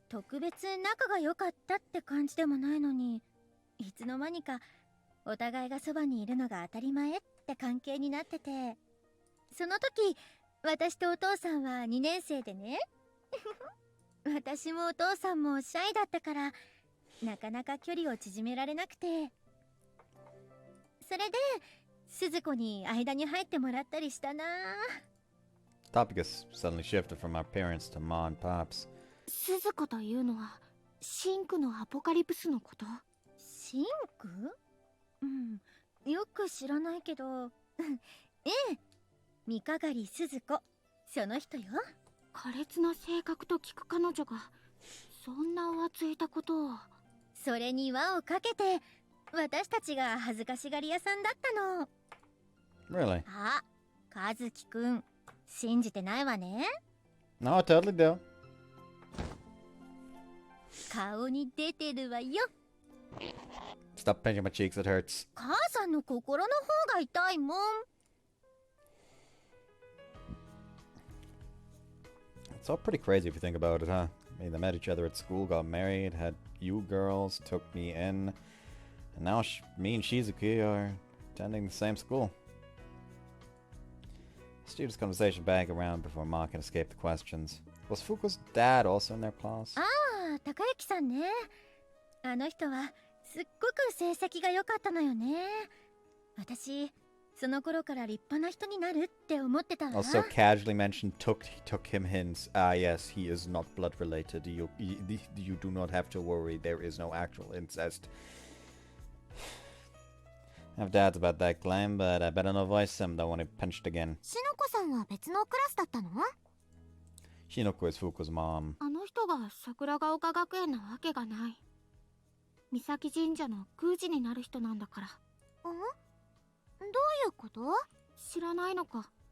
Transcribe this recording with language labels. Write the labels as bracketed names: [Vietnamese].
[Japanese] 特別仲が良かったって感じでもないのに、いつの間にかお互いがそばにいるのが当たり前って関係になってて、その時私とお父さんは2年生でね私もお父さんもシャイだったからなかなか距離を縮められなくて、それで鈴子に間に入ってもらったりしたな。 [English] Topic has suddenly shifted from our parents to Ma and Pops. [Japanese] 鈴子というのはシンクのアポカリプスのこと？シンク？よく知らないけどええ、三鏡鈴子、その人よ。苛烈な性格と聞く彼女がそんな浮ついたことを。それに輪をかけて私たちが恥ずかしがり屋さんだったの。 [English] Really? [Japanese] あ、和樹くん信じてないわね。 [English] No, I totally do. [Japanese] 顔に出てるわよ。 [English] Stop pinching my cheeks, it hurts. [Japanese] 母さんの心の方が痛いもん。 [English] It's all pretty crazy if you think about it, huh? I mean, they met each other at school, got married, had you girls, took me in, and now me and Shizuki are attending the same school. Students' conversation bag around before Ma can escape the questions. Was Fuku's dad also in their class? [Japanese] ああ、高之さんね。あの人はすっごく成績が良かったのよね。私その頃から立派な人になるって思ってたわ。 [English] Also casually mentioned took him hints. Ah, yes, he is not blood related. You do not have to worry. There is no actual incest. I have doubts about that claim, but I better not voice them, don't want to be punched again. [Japanese] しのこさんは別のクラスだったの？ [English] Shinoko is Fuku's mom. [Japanese] あの人が桜ヶ丘学園なわけがない。三崎神社の宮司になる人なんだから。どういうこと？知らないのか。